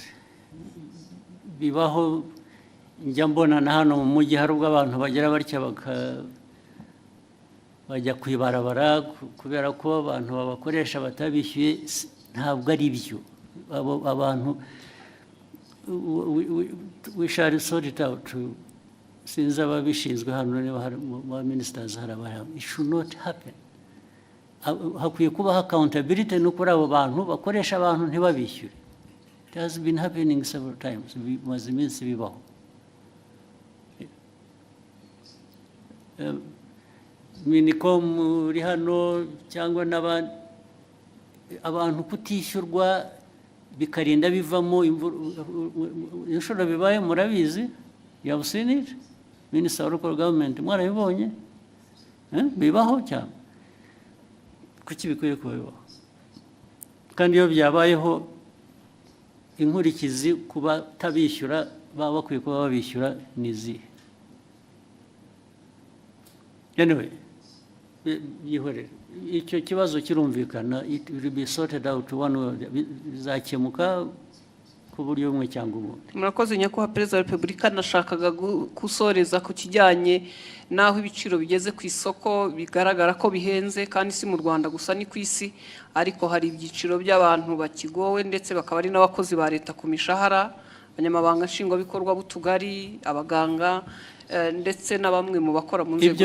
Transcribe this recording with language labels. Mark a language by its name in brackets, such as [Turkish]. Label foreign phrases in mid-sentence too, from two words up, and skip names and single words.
[Kinyarwanda] Bibaho njya mbona na hano mu mujyi hari ubwo abantu bagera batya bajya kwibarabara kubera ko abantu babakoresha batabishyuye. Ntabwo ari byo. [English] Abantu we shall sort it out. [Kinyarwanda] Since ababishinzwe hano niba hari ba ministers haraba, [English] it should not happen. [Kinyarwanda] Hakwiye kubaho accountability no kuri abo bantu bakoresha abantu ntibabishyure. [English] It has been happening several times. [Kinyarwanda] Bimaze iminsi bibaho. Minicom uri hano cyangwa n'abandi abantu kutishyurwa bikarinda bivamo inshuro bibaye murabizi. [English] You have seen it? Minister of Local Government [Kinyarwanda] mwarabibonye bibaho cyane. Kuki bikwiye kubaho? Kandi iyo byabayeho inkurikizi kuba tabishyura baba bakwiye kuba babishyura nizi. Anyway, icyo kibazo kirumvikana, [English] it will be sorted out one way, [Kinyarwanda] bizakemuka ku buryo bumwe cyangwa ubundi. Murakoze nyakubahwa Perezida wa Repubulika, nashakaga gusoreza ku kijyanye naho ibiciro bigeze ku isoko bigaragara ko bihenze, kandi si mu Rwanda gusa ni ku isi, ariko hari ibyiciro by'abantu bakigowe ndetse bakaba ari n'abakozi ba leta ku mishahara, abanyamabanga nshingwabikorwa b'utugari, abaganga ndetse na bamwe mu bakora mu nzego.